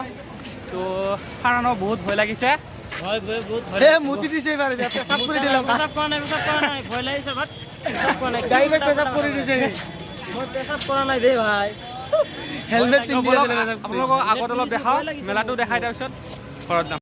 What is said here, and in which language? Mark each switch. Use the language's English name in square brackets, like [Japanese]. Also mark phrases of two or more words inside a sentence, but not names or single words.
[Assamese] তো কাৰণ বহুত ভয় লাগিছে. ভয় ভয় বহুত ভয় [Bangla] এ মুতি দিছে এবারে পেশাব করে দিলাম [Assamese] পেশাব করা নাই ভয় লাগিছে বাট পেশাব করা নাই [Bangla] ডাইরেক্ট পেশাব করে দিছে [Assamese] মই পেশাব করা নাই বে ভাই হেলমেট তো পিন্ধি বলক, আছে আপোনালোকক আগত অলপ দেখাওঁ, মেলাটো দেখাই তাৰপিছত ঘৰত যাম.